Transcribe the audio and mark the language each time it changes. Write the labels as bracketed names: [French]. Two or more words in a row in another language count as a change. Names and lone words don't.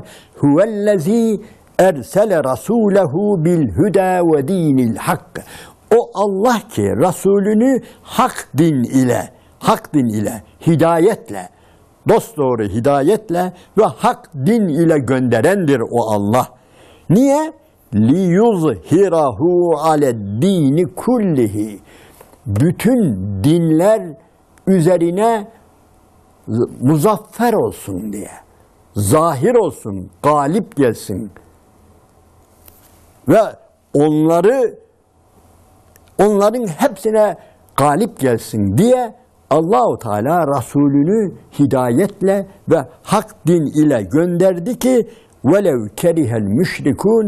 [Arabic] هو الذي أرسل رسوله بالهدى ودين الحق. [Turkish] O Allah ki Resulünü hak din ile, hidayetle, dosdoğru hidayetle ve hak din ile gönderendir o Allah. Niye? [Arabic] لِيُظْهِرَهُ عَلَى الدِّينِ kullihi. [Turkish] Bütün dinler üzerine muzaffer olsun diye, zahir olsun, galip gelsin ve onların hepsine galip gelsin diye Allah-u Teala Resulünü hidayetle ve hak din ile gönderdi ki [Arabic] ولو كره المشركون.